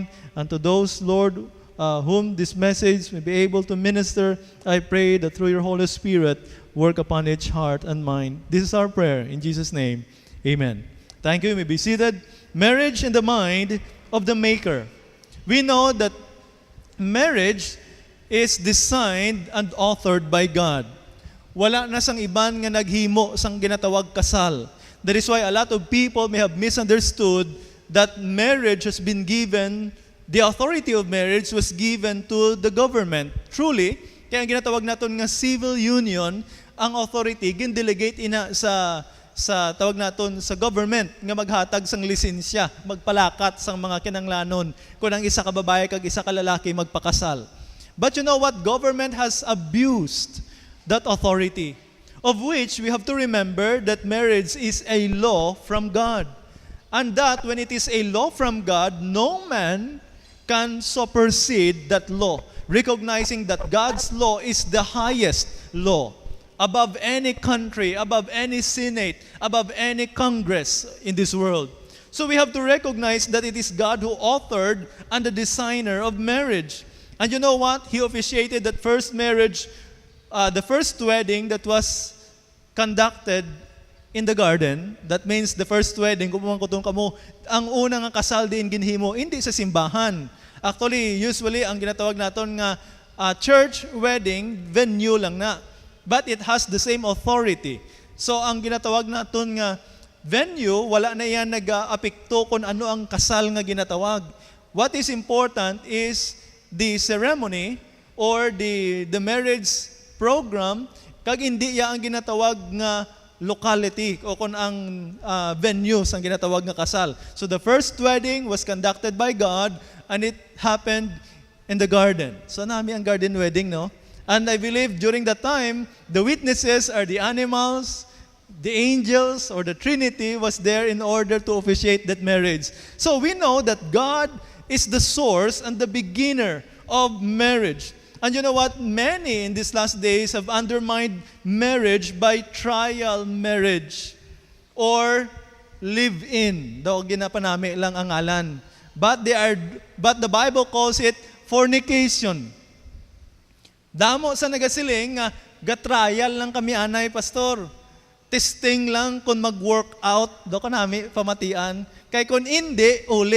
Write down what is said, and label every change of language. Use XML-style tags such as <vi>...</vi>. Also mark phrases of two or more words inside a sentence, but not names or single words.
<en>And to those, Lord, whom this message may be able to minister, I pray that through your Holy Spirit, work upon each heart and mind. This is our prayer. In Jesus' name, amen. Thank you. You may be seated. Marriage in the mind of the maker. We know that marriage is designed and authored by God.</en> <hil>Wala na sang iban nga naghimo sang ginatawag kasal.</hil> <en>That is why a lot of people may have misunderstood that marriage has been given, the authority of marriage was given to the government. Truly,</en> <hil>kaya ang ginatawag naton nga</hil> <en>civil union,</en> <hil>ang authority gindelegate ina sa tawag naton sa government nga maghatag sang lisensya, magpalakat sang mga kinanglanon kung ang isa ka babae kag isa ka lalaki magpakasal.</hil> <en>But you know what? Government has abused that authority, of which we have to remember that marriage is a law from God. And that when it is a law from God, no man can supersede that law, recognizing that God's law is the highest law. above any country, above any senate, above any congress in this world. So we have to recognize that it is God who authored and the designer of marriage. And you know what? He officiated that first marriage, the first wedding that was conducted in the garden. That means the first wedding,</en> <hil>kung kutong kamo, ang unang kasal din ginhimo, hindi sa simbahan. Actually, usually, ang ginatawag naton nga</hil> <en>church wedding,</en> <hil>venue lang na.</hil> <en>But it has the same authority. So,</en> <hil>ang ginatawag naton nga venue, wala na yan nag-apekto kung ano ang kasal nga ginatawag.</hil> <en>What is important is the ceremony or the marriage program,</en> <hil>kag hindi ya ang ginatawag nga locality o kung ang venues ang ginatawag nga kasal.</hil> <en>So the first wedding was conducted by God and it happened in the garden. So</en> <hil>nami ang</hil> <en>garden wedding, no? And I believe during that time, the witnesses are the animals, the angels, or the Trinity was there in order to officiate that marriage. So we know that God is the source and the beginner of marriage. And you know what? Many in these last days have undermined marriage by trial marriage or live-in.</en> <hil>Daw ginapanami lang ang ngalan.</hil> <en>But the Bible calls it fornication.</en> <hil>Damo sa nagasiling nga gatrial lang kami anay, pastor. Testing lang kung mag-work out, do ka nami pamatian. Kay kung hindi, uli.</hil>